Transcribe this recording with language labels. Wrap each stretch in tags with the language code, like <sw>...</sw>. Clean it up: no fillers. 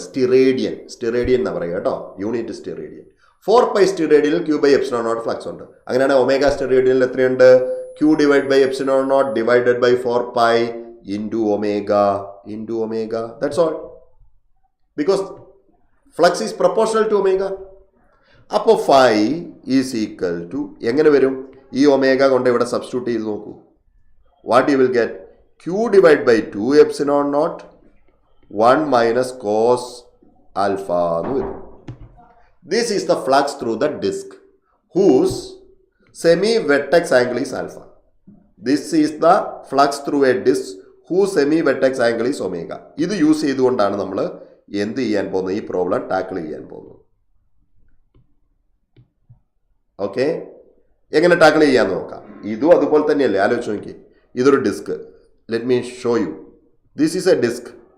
<ml>സ്റ്റിറേഡിയൻ എന്നാണ് പറയുക കേട്ടോ, unit സ്റ്റിറേഡിയൻ. 4π സ്റ്റിറേഡിയനിൽ Q by epsilon naught flux ഉണ്ട്. അങ്ങനെയാണ് ഒമേഗ സ്റ്റിറേഡിയനിൽ എത്രയുണ്ട്? Q divided by epsilon naught divided by 4π</ml> <en>into omega. That's all. Because flux is proportional to omega.</en> <ml>അപ്പോൾ</ml> <en>phi is equal to</en> <ml>എങ്ങനെ വരും? ഈ ഒമേഗ കൊണ്ട് ഇവിടെ സബ്സ്റ്റിറ്റ്യൂട്ട് ചെയ്ത് നോക്കൂ.</ml> <en>What you will get? Q divided by 2 epsilon naught 1 minus cos alpha</en> <ml>എന്ന് വരും.</ml> <en>This is the flux through the disk whose semi-vertex angle is alpha. This is the flux through a disk whose semi-vertex angle is omega.</en> <ml>ഇത് use ചെയ്തുകൊണ്ടാണ് നമ്മൾ എന്ത് ചെയ്യാൻ പോകുന്നത്? ഈ problem tackle ചെയ്യാൻ പോകുന്നത്. ഓക്കെ, എങ്ങനെ ടാക്കിൾ ചെയ്യാന്ന് നോക്കാം. ഇതും അതുപോലെ തന്നെയല്ലേ, ആലോചിച്ച് നോക്കി.</ml> <en>ഇതൊരു disc. Let me show you. This is a disc.</en>